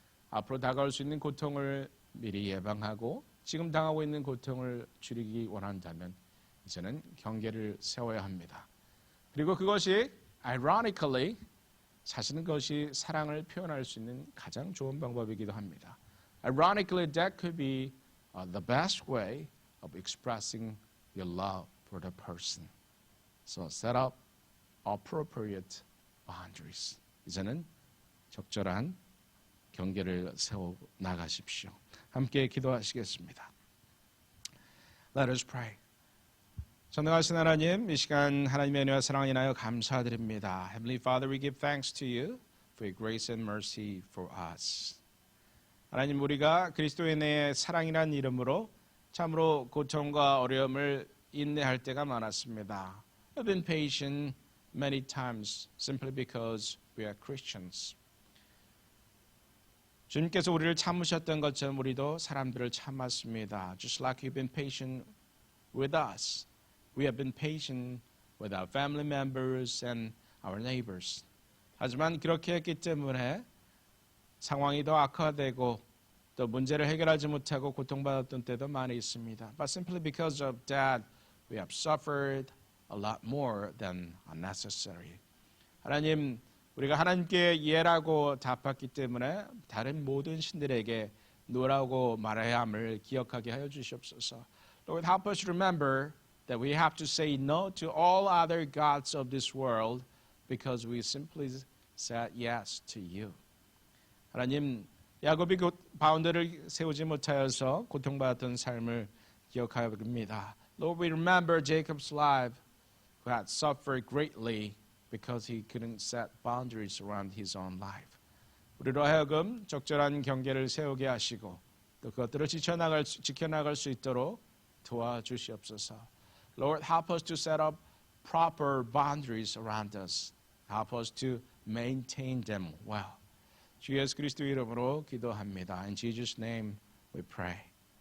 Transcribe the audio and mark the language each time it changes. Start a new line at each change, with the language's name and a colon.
Korean: 앞으로 다가올 수 있는 고통을 미리 예방하고 지금 당하고 있는 고통을 줄이기 원한다면 이제는 경계를 세워야 합니다. 그리고 그것이 ironically 사실은 그것이 사랑을 표현할 수 있는 가장 좋은 방법이기도 합니다.
English: Ironically, that could be the best way of expressing your love for the person. So set up appropriate boundaries.
Korean: 이제는 적절한 경계를 세워 나가십시오. 함께 기도하시겠습니다.
English: Let us pray.
Korean: 전능하신 하나님, 이 시간 하나님의 은혜와 사랑을 인하여 감사드립니다.
English: Heavenly Father, we give thanks to you for your grace and mercy for us.
Korean: 하나님, 우리가 그리스도인의 사랑이라는 이름으로 참으로 고통과 어려움을 인내할 때가 많았습니다.
English: We've been patient many times simply because we are Christians.
Korean: 주님께서 우리를 참으셨던 것처럼 우리도 사람들을 참았습니다.
English: Just like you've been patient with us, we have been patient with our family members and our neighbors.
Korean: 하지만 그렇게 했기 때문에 상황이 더 악화되고 또 문제를 해결하지 못하고 고통받았던 때도 많이 있습니다.
English: But simply because of that, we have suffered a lot more than unnecessary.
Korean: 하나님, 우리가 하나님께 예라고 답했기 때문에 다른 모든 신들에게 노라고 말해야 함을 기억하게 하여 주시옵소서.
English: Lord, help us remember that we have to say no to all other gods of this world because we simply said yes to you.
Korean: 하나님, 야곱이 바운더를 세우지 못하여서 고통받았던 삶을 기억하옵니다.
English: Lord, we remember Jacob's life who had suffered greatly because he couldn't set boundaries around his own life.
Korean: 우리로 하여금 적절한 경계를 세우게 하시고 또 그것들을 지켜나갈 수 있도록 도와주시옵소서.
English: Lord, help us to set up proper boundaries around us. Help us to maintain them well.
Korean: 주 예수 그리스도 이름으로 기도합니다.
English: In Jesus' name we pray.